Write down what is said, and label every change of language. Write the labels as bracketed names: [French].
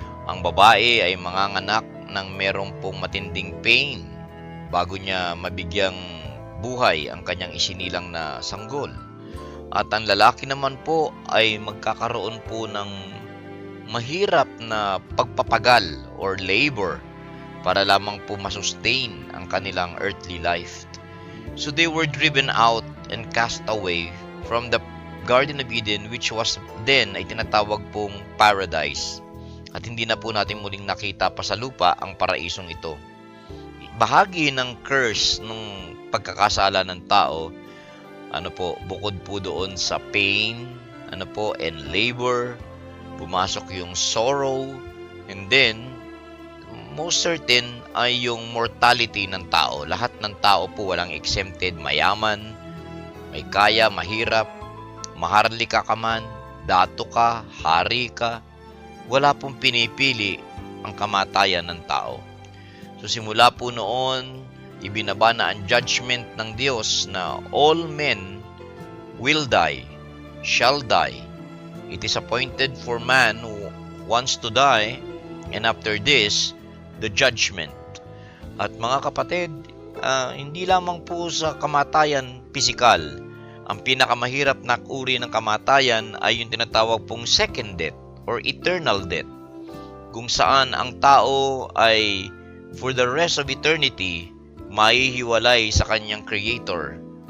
[Filipino] Ang babae ay manganganak ng merong pong matinding pain bago niya mabigyang buhay ang kanyang isinilang na sanggol. At ang lalaki naman po ay magkakaroon po ng mahirap na pagpapagal or labor para lamang po masustain ang kanilang earthly life. [English] So they were driven out and cast away from the Garden of Eden, which was then [Filipino] ay tinatawag pong [English] paradise. [Filipino] At hindi na po natin muling nakita pa sa lupa ang paraisong ito. Bahagi ng curse ng pagkakasala ng tao, bukod po doon sa pain, and labor, pumasok yung sorrow, [English] and then, most certain [Filipino] ay yung mortality ng tao. Lahat ng tao po walang exempted, mayaman, may kaya, mahirap, maharlika ka man, dato ka, hari ka, wala pong pinipili ang kamatayan ng tao. So simula po noon, ibinaba na ang judgment ng Diyos na [English] all men will die, shall die. It is appointed for man who wants to die, and after this, the judgment. [Filipino] At mga kapatid, hindi lamang po sa kamatayan pisikal. Ang pinakamahirap na uri ng kamatayan ay yung tinatawag pong second death or eternal death, kung saan ang tao ay [English] for the rest of eternity [Filipino] mahihiwalay sa kanyang Creator.